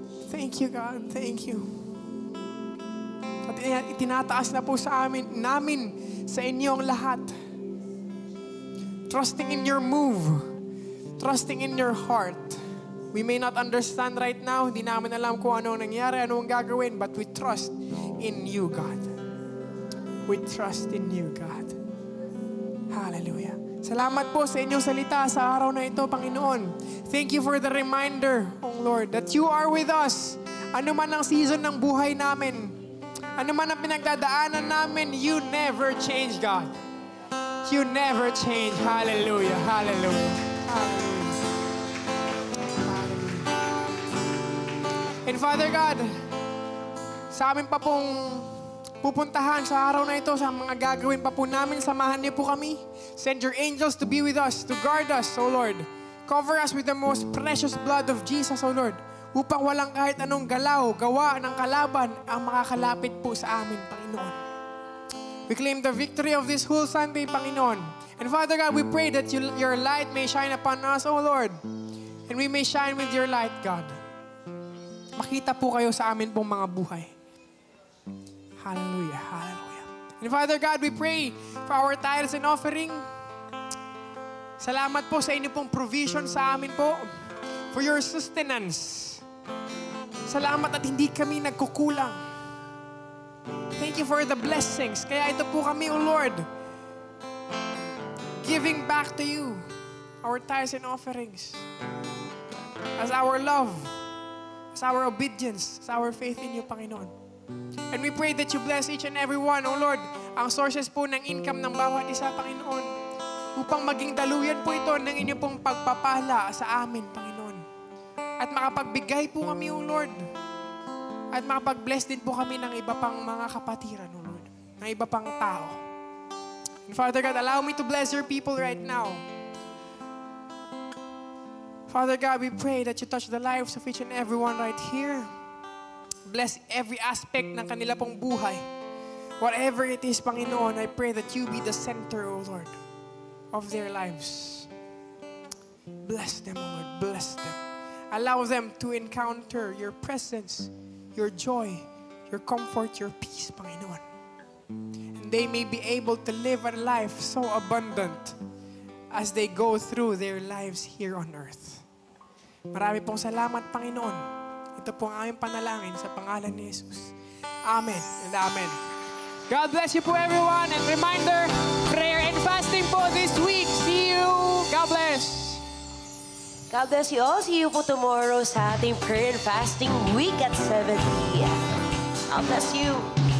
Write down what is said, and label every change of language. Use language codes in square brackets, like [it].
[en] Thank you, God. Thank you. [tl] At itinataas na po namin sa inyong lahat. [en] Trusting in your move. Trusting in your heart. We may not understand right now. [tl] Hindi namin alam kung ano nangyari, ano ang gagawin. [en] But we trust in you, God. We trust in you, God. Hallelujah. [tl] Salamat po sa inyong salita sa araw na ito, Panginoon. [en] Thank you for the reminder, oh Lord, that you are with us. [tl] Ano man ang season ng buhay namin, ano man ang pinagdadaanan namin, [en] you never change, God. You never change. Hallelujah. Hallelujah. Hallelujah. Hallelujah. And Father God, [tl] sa amin pa pong pupuntahan sa araw na ito, sa mga gagawin pa po namin, samahan niyo po kami. [en] Send your angels to be with us, to guard us, O Lord. Cover us with the most precious blood of Jesus, O Lord, [tl] upang walang kahit anong galaw, gawa ng kalaban ang makakalapit po sa amin, Panginoon. [en] We claim the victory of this whole Sunday, Panginoon. And Father God, we pray that your light may shine upon us, O Lord, and we may shine with your light, God. [tl] Makita po kayo sa amin pong mga buhay. Hallelujah, hallelujah. [en] And Father God, we pray for our tithes and offering. [tl] Salamat po sa inyo pong provision sa amin po. [en] For your sustenance. [tl] Salamat at hindi kami nagkukulang. [en] Thank you for the blessings. [tl] Kaya ito po kami, [en] O Lord, giving back to you our tithes and offerings as our love, as our obedience, as our faith in you, Panginoon. And we pray that you bless each and every one, O Lord, [tl] ang sources po ng income ng bawat isa, Panginoon, upang maging daluyan po ito ng inyong pong pagpapala sa amin, Panginoon. At makapagbigay po kami, O Lord, at makapag-bless din po kami ng iba pang mga kapatiran, O Lord, ng iba pang tao. [en] And Father God, allow me to bless your people right now. Father God, we pray that you touch the lives of each and everyone right here. Bless every aspect [tl] ng kanila pong buhay. [en] Whatever it is, Panginoon, I pray that you be the center, O Lord, of their lives. Bless them, O Lord, bless them. Allow them to encounter your presence, your joy, your comfort, your peace, Panginoon. And they may be able to live a life so abundant as they go through their lives here on earth. [tl] Marami pong salamat, Panginoon. Ito po ang aming panalangin sa pangalan ni Jesus. [en] Amen and amen. God bless you po, everyone. And reminder, prayer and fasting po this week. See you. God bless. God bless you all. See you po tomorrow sa ating prayer and fasting week at 7 p.m. God bless you.